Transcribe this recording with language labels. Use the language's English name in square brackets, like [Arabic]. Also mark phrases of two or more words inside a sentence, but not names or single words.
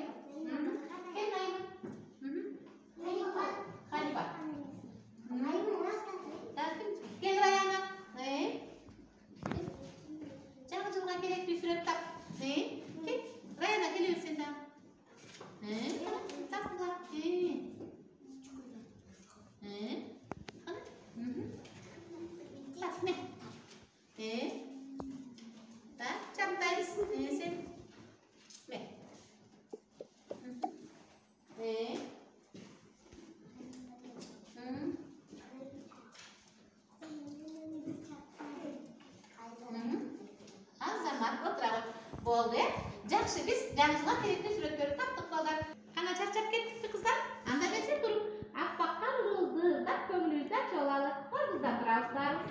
[Kyrgyz] Кел Наима. Халифа. Кел Раяна. Жаңы жылга керектүү сүрөт тап. Кел. Раяна келе бер сен дагы. Тапкыла. Так, ме. Так, чаптайбыз. Сен. Ме. Азамат отура кой. Болду, жакшы, биз жаңы жылга керектүү сүрөттөрдү таптык балдар. Кана чарчап кеттикпи кыздар? Анда эмесе туруп, аппак карыбызды ырдап көңүлүбүздү ачып алалы. Ордубуздан турабыздар.